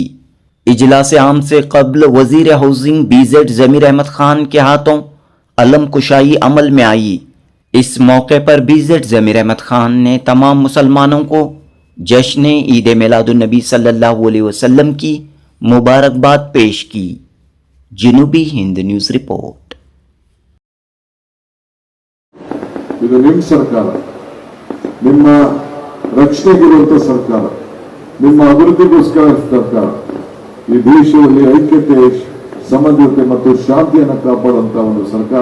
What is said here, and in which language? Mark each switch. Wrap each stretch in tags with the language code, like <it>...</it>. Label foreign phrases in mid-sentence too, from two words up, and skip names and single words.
<ur>اجلاس عام سے قبل وزیر ہاؤسنگ BZ ضمیر احمد خان کے ہاتھوں علم کشائی عمل میں آئی. اس موقع پر BZ ضمیر احمد خان نے تمام مسلمانوں کو جشن عید میلاد النبی</ur> <ar>صلى الله عليه وسلم</ar> <ur>کی مبارکباد پیش کی. جنوبی ہند</ur> <en>news report.</en> <kn>ಇದು ನಿಮ್ಮ ಸರ್ಕಾರ, ನಿಮ್ಮ ರಕ್ಷಣೆಗಿರುವಂತ ಸರ್ಕಾರ, ನಿಮ್ಮ ಅಭಿವೃದ್ಧಿಗೋಸ್ಕರ ಸರ್ಕಾರ, ಈ ದೇಶದಲ್ಲಿ ಐಕ್ಯತೆ, ಸಮಗ್ರತೆ ಮತ್ತು ಶಾಂತಿಯನ್ನು ಕಾಪಾಡುವಂತ ಒಂದು ಸರ್ಕಾರ.</kn>